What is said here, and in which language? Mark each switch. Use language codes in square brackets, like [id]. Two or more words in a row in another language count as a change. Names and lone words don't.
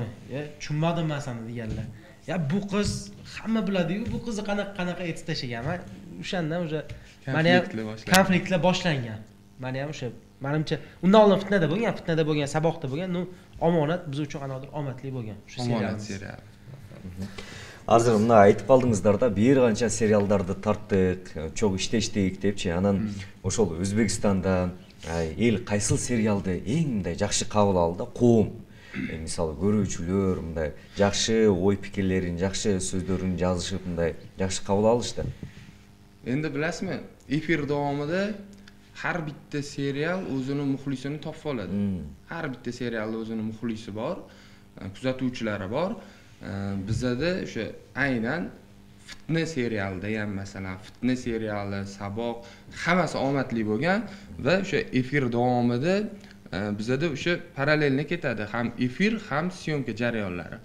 [uz] Tushunmadim men seni deganlar. Ya bu qiz hamma biladi-yu, bu qizni qanaqa etib tashlagan. O'shandan o'sha meni ham konfliktlar boshlangan. Meni ham o'sha menimcha undan oldin fitnada bo'lgan, Saboqda bo'lgan, Omonat biz uchun qanaqadir omadli bo'lgan shu serial. [ky] Hozir mына айтып калдыңыздар да, бир канча сериалдарды тарттык, чок иштештик депчи. Анан ошол Өзбекстанда эл кайсыл сериалды эң мындай жакшы кабыл алды, коом. Мисалы көрүүчүлөр мындай жакшы ой пикирлерин, жакшы сөздөрүн жазышып мындай жакшы кабыл алышты. [uz] Endi bilasizmi, efir davomida har bitta serial o'zining muxlisini topib oladi. Har bitta serialda o'zining muxlisi bor, kuzatuvchilari bor. Bizada o'sha aynan fitna serialida ham masalan fitna seriali, Saboq hammasi omadli bo'lgan va o'sha efir davomida bizada o'sha parallelni ketadi, ham efir, ham syomka jarayonlari.